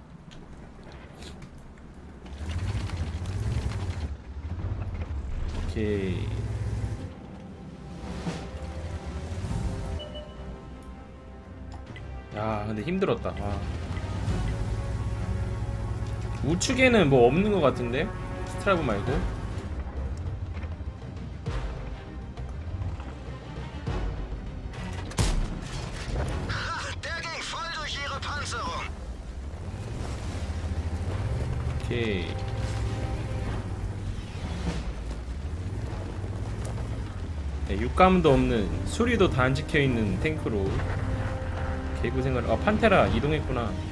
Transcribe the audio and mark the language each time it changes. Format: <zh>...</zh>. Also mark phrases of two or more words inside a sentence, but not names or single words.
<ko>오케이. 야 근데 힘들었다. 와. 우측에는 뭐 없는 것 같은데? 스트라브 말고.</ko> <de>Der ging voll durch ihre Panzerung.</de> <ko>오케이. 네, 육감도 없는, 수리도 다 안 지켜있는 탱크로 개고생을. 아 판테라 이동했구나.</ko>